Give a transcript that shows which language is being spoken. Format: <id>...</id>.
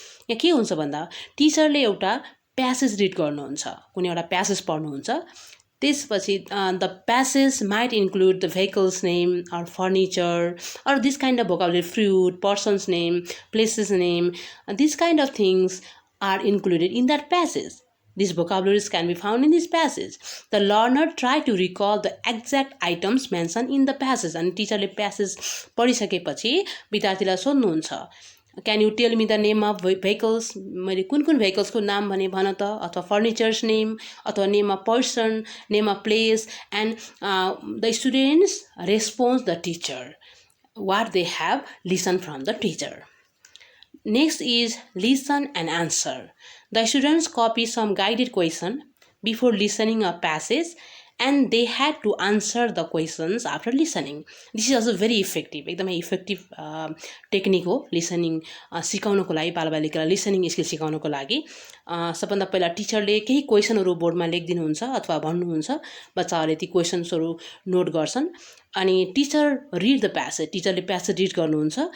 <ne>यहाँ के हुन्छ भन्दा टिचरले एउटा प्यासेज रिड गर्नुहुन्छ, कुनै एउटा प्यासेज पढ्नुहुन्छ, त्यसपछि</ne> <en>The passage might include the vehicles name or furniture or this kind of vocabulary, fruit, persons name, places name, this kind of things are included in that passage. These vocabularies can be found in this passage. The learner try to recall the exact items mentioned in the passage.</en> <ne>अनि टिचरले passage पढिसकेपछि विद्यार्थीलाई सोध्नुहुन्छ,</ne> <en>can you tell me the name of vehicles,</en> <ne>मैले कुन कुन भेहिकल्सको नाम भने भन त,</ne> <en>अथवा furnitures name, अथवा name of person, name of place, and the students response the teacher what they have listen from the teacher. Next is listen and answer. The students copy some guided question before listening a passage and they had to answer the questions after listening. This is also very effective.</en> <ne>एकदमै effective technique हो listening सिकाउनको लागि, बालबालिकालाई listening skill सिकाउनको लागि. सबभन्दा पहिला टिचरले केही क्वेसनहरू बोर्डमा लेखिदिनुहुन्छ अथवा भन्नुहुन्छ, बच्चाहरूले ती क्वेसन्सहरू नोट गर्छन् अनि</ne> <en>teacher read the passage,</en> <ne>टिचरले प्यासेज रिड गर्नुहुन्छ.</ne>